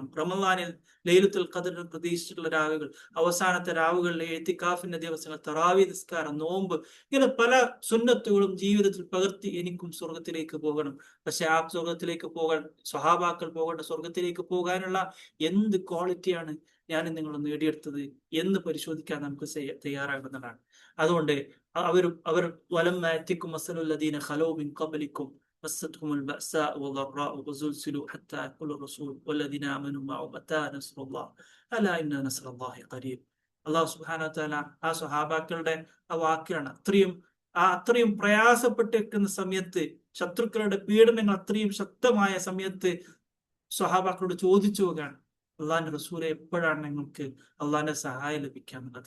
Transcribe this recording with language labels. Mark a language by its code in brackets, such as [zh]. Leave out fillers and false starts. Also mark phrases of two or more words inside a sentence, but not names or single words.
[ml] റമളാനിൽ ലൈലത്തുൽ ഖദറിനെ പ്രതീക്ഷിച്ചിട്ടുള്ള രാവുകൾ, അവസാനത്തെ രാവുകളിലെ ഇഅ്തികാഫിന്റെ ദിവസങ്ങൾ, തറാവീ നിസ്കാരം, നോമ്പ്, ഇങ്ങനെ പല സുന്നത്തുകളും ജീവിതത്തിൽ പകർത്തി എനിക്കും സ്വർഗത്തിലേക്ക് പോകണം. പക്ഷെ ആ സ്വർഗത്തിലേക്ക് പോകാൻ, സ്വഹാബാക്കൾ പോകേണ്ട സ്വർഗത്തിലേക്ക് പോകാനുള്ള എന്ത് ക്വാളിറ്റിയാണ് ഞാനും നിങ്ങളും നേടിയെടുത്തത് എന്ന് പരിശോധിക്കാൻ നമുക്ക് തയ്യാറാകുന്നതാണ്. അതുകൊണ്ട് അവർ [ar] ولما يأتكم مثل الذين خلوا من قبلكم مستهم البأساء والضراء وزلزلوا حتى يقول الرسول والذين آمنوا معه متى نصر الله ألا إن نصر الله قريب. [ml] അള്ളാഹു [ar] سبحانه وتعالى [ml] ആ സ്വഹാബാക്കളുടെ ആ വാക്കിലാണ് അത്രയും പ്രയാസപ്പെട്ടിരിക്കുന്ന സമയത്ത്, ശത്രുക്കളുടെ പീഡനങ്ങൾ അത്രയും ശക്തമായ സമയത്ത് സ്വഹാബാക്കളോട് ചോദിച്ചു പോവുകയാണ്, അള്ളാഹിന്റെ റസൂലെ എപ്പോഴാണ് നിങ്ങൾക്ക് അള്ളാഹിന്റെ സഹായം ലഭിക്കാനുള്ളത്?